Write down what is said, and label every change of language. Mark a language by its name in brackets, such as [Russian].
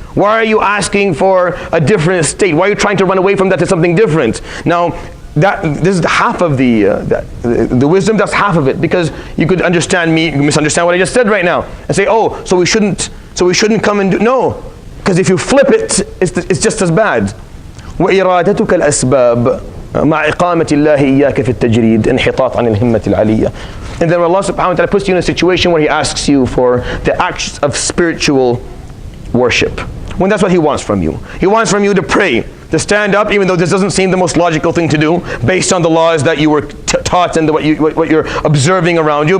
[English] Why are you asking for a different state? Why are you trying to run away from that to something different? Now, this is half of the wisdom. That's half of it, because you could misunderstand what I just said right now, and say, oh, so we shouldn't come and do. No, because if you flip it, it's just as bad. [Arabic] وإرادتك الأسباب مع إقامة الله إياك في التجريد انحطاط عن الهمة العلية. [English] And then Allah subhanahu wa ta'ala puts you in a situation where He asks you for the acts of spiritual worship, when that's what He wants from you. He wants from you to pray, to stand up, even though this doesn't seem the most logical thing to do based on the laws that you were taught and what you're observing around you.